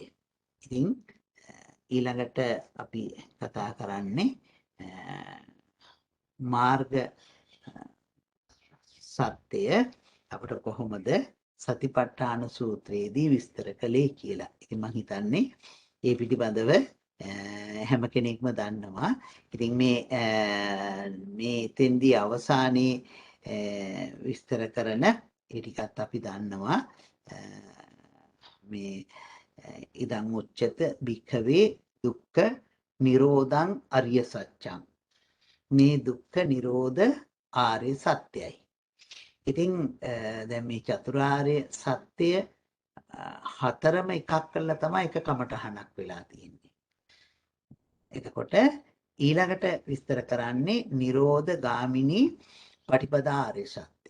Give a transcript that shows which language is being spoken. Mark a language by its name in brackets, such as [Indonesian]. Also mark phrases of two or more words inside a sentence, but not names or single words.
[Sinhala] ඉතින් ඊළඟට අපි කතා කරන්නේ මාර්ග සත්‍යය අපිට කොහොමද සතිපට්ඨාන සූත්‍රයේදී විස්තර කළේ කියලා. ඉතින් මම හිතන්නේ ඒ පිටිබඳව හැම කෙනෙක්ම දන්නවා. ඉතින් මේ තෙන්දී අවසානයේ විස්තර කරන ඒ ටිකත් අපි දන්නවා. [Pali] මේ ඉදං උච්චත භික්ඛවේ දුක්ඛ නිරෝධං අරිය සත්‍යං. [Sinhala] මේ දුක්ඛ නිරෝධ ආර්ය සත්‍යයි. ඉතින් දැන් මේ චතුරාර්ය සත්‍ය හතරම එකක් කරලා තමයි එක කමටහනක් වෙලා තියෙන්නේ. එතකොට ඊළඟට විස්තර කරන්නේ නිරෝධ ගාමිනී පටිපදා ආර්ය සත්‍ය.